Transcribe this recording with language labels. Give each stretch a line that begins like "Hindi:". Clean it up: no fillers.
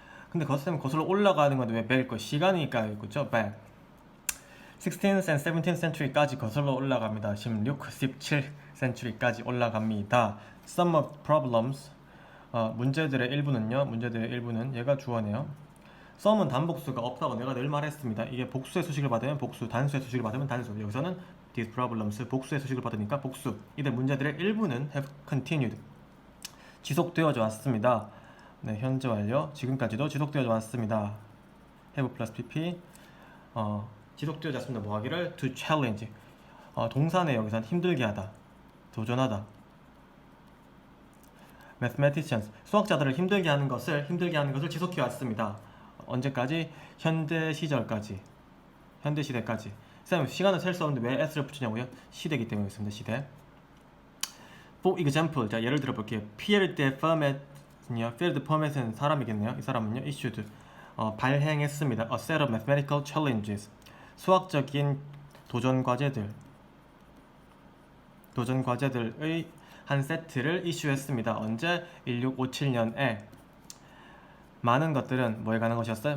Korean: 근데 거슬러 올라가는 건데 왜 back일 거? 시간이니까 그죠? back.
English: 16th and 17th century까지
Korean: 거슬러 올라갑니다. 16, 17 century까지 올라갑니다.
English: Some of problems,
Korean: 문제들의 일부는 얘가 주어네요. some은 단복수가 없다고 내가 늘 말했습니다. 이게 복수의 수식을 받으면 복수, 단수의 수식을 받으면 단수. 여기서는
English: these problems,
Korean: 복수의 수식을 받으니까 복수. 이들 문제들의 일부는
English: have continued,
Korean: 지속되어져 왔습니다. 네, 현재 완료. 지금까지도 지속되어져 왔습니다.
English: have plus pp.
Korean: 지속되어져 왔습니다. 뭐 하기를?
English: to challenge.
Korean: 동사네. 여기서는 힘들게 하다, 도전하다. mathematicians, 수학자들을 힘들게 하는 것을 지속해 왔습니다. 언제까지? 현대 시대까지. 쌤, 시간을 셀 수 없는데 왜 s를 붙이냐고요? 시대이기 때문에 있습니다. 시대.
English: For example,
Korean: 자, 예를 들어 볼게요. Pierre de Fermat은 사람이겠네요. 이 사람은요, issued, 발행했습니다.
English: A set of mathematical challenges,
Korean: 수학적인 도전 과제들의 한 세트를 이슈했습니다. 언제? 1657년에. 많은 것들은 뭐에 관한 것이었어요?